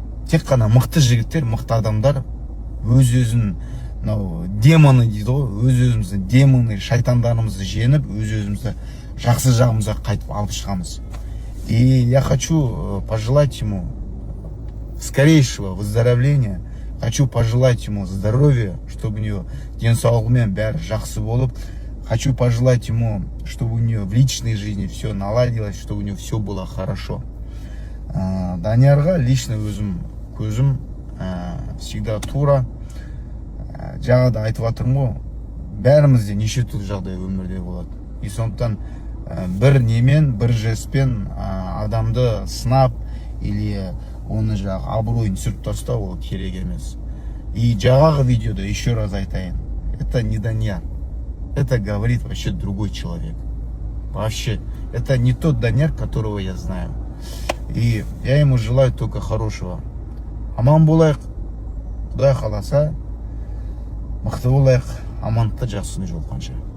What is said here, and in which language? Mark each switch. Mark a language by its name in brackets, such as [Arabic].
[Kazakh] Тек қана мықты жігіттер, мықты адамдар өз-өзін, демоны дейді ғой, өз-өзімізді демоны, шайтандарымызды жеңіп, өз-өзімізді жақсы жағымызға қайтып алып шығамыз. [Russian] И я хочу пожелать ему скорейшего выздоровления, хочу пожелать ему здоровья, чтобы у него [Kazakh] денсаулығымен бәрі жақсы болып, [Russian] хочу пожелать ему, чтобы у него в личной жизни все наладилось, чтобы у него все было хорошо. [Kazakh] Даниярға лично өзім көзім всегда тура. Жаңада айтып жатырмын ғой, бәрімізде неше түрлі жағдай өмірде болады. И сондықтан бір немен, бір жеспен адамды сынап или оны абыройын түсіріп тастау ол керек емес. [Russian] И [Kazakh] жаңағы видеода [Russian] еще раз [Kazakh] айтайын, [Russian] это не Данияр, это говорит вообще другой человек. Вообще, это не тот Данияр, которого я знаю. И я ему желаю только хорошего. [Kazakh] Аман болайық, Құдай қаласа, мықты болайық, амандықта жақсыны жолыққанша.